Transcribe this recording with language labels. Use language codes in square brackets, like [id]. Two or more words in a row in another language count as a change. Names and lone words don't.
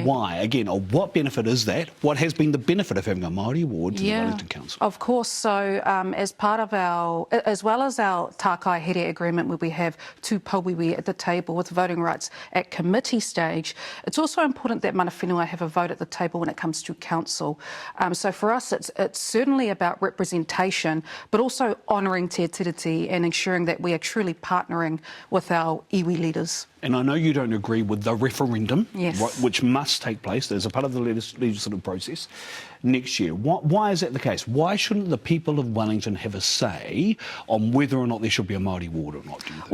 [en] Why? Again, what benefit is that? What has been the benefit of having a Māori ward to the Wellington Council? Of course. So as part of as well as our [mi] tākai here [en] agreement, where we have two pauiwi at the table with voting rights at committee stage, it's also important that [mi] mana whenua [en] have a vote at the table when it comes to council. So for us, it's certainly about representation, but also honouring [mi] te tiriti [en] and ensuring that we are truly partnering with our iwi leaders. And I know you don't agree with the referendum, yes, which must take place as a part of the legislative process next year. Why is that the case? Why shouldn't the people of Wellington have a say on whether or not there should be a Māori ward or not, do you think?